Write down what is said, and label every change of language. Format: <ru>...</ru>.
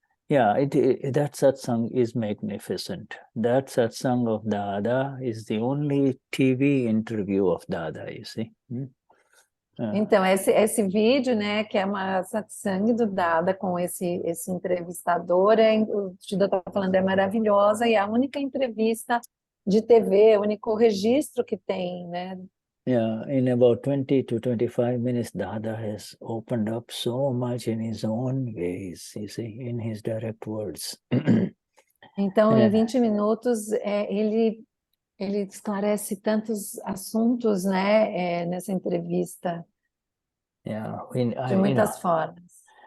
<en>That satsang is magnificent. That satsang of Dada is the only TV interview of Dada, you see.</en> <pt>Então, esse vídeo, né, que é uma satsang do Dada com esse entrevistador, o Shuddha está falando, é maravilhosa, e é a única entrevista de TV, o único registro que tem, né?</pt> <en>Yeah, in about 20 to 25 minutes, Dada has opened up so much in his own ways, you see, in his direct words.</en> <pt>Então, em 20 minutos, ele esclarece tantos assuntos, né, nessa entrevista, de muitas formas.</pt>